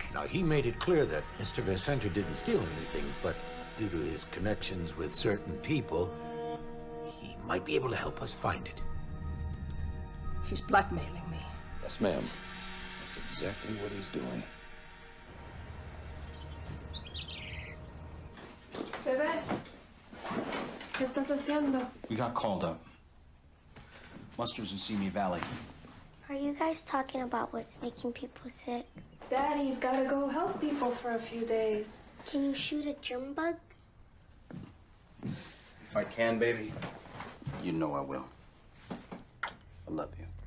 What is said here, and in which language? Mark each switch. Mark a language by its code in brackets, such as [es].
[en] Now, he made it clear that Mr. Vicente didn't steal anything, but due to his connections with certain people, he might be able to help us find it. He's blackmailing me. Yes, ma'am. That's exactly what he's doing. [es] Bebé, ¿qué estás haciendo? [en] We got called up. Muster's in Simi Valley. Are you guys talking about what's making people sick? Daddy's gotta go help people for a few days. Can you shoot a germ bug? If I can, baby, you know I will. I love you.